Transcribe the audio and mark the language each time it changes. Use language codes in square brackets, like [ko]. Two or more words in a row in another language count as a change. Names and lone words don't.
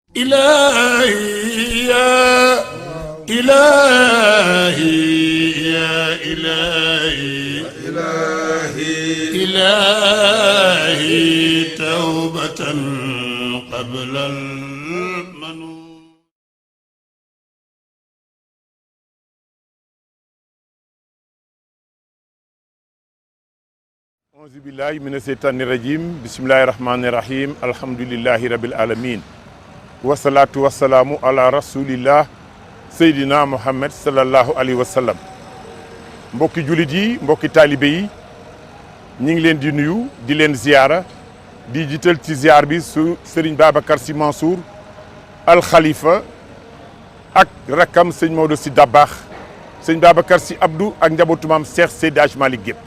[ar] إلهي يا إلهي يا إلهي إلهي توبة قبل المنون. أعوذ بالله من الشيطان الرجيم بسم الله الرحمن الرحيم الحمد لله رب العالمين والصلاة والسلام على رسول الله سيدنا محمد صلى الله عليه وسلم. [wo] mbokki jullit yi mbokki taalibe yi ñi ngi leen di nuyu di leen ziyaara di jiital ci ziyaar bi su Serigne Babacar Sy Mansour al Khalifa ak rakkam sëñ Maodo Sy Dabakh sëñ Babacar Sy Abdou ak njabootu maam Cheikh Seydi Hadji Malick gépp.